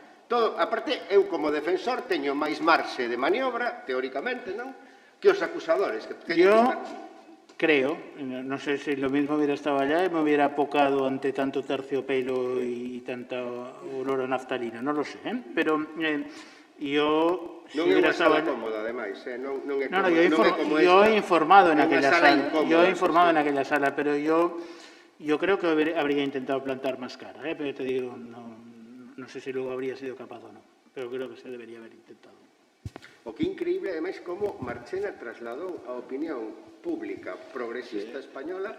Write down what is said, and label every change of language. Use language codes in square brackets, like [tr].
[gl] Todo, aparte, eu como defensor teño máis marxe de maniobra, teóricamente, non? Que os acusadores. [es] Yo creo, no sé si lo mismo hubiera estado allá y me hubiera apocado ante tanto terciopelo y tanta olor a naftalina, no lo sé, pero yo... [gl] Non é unha sala cómoda, ademais, non é cómoda. [es] Yo he informado en aquella sala, pero yo creo que habría intentado plantar más cara, pero te digo, no sé si luego habría sido capaz o no, pero creo que se debería haber intentado. [gl] O que increíble, ademais, como Marchena trasladou a opinión pública progresista española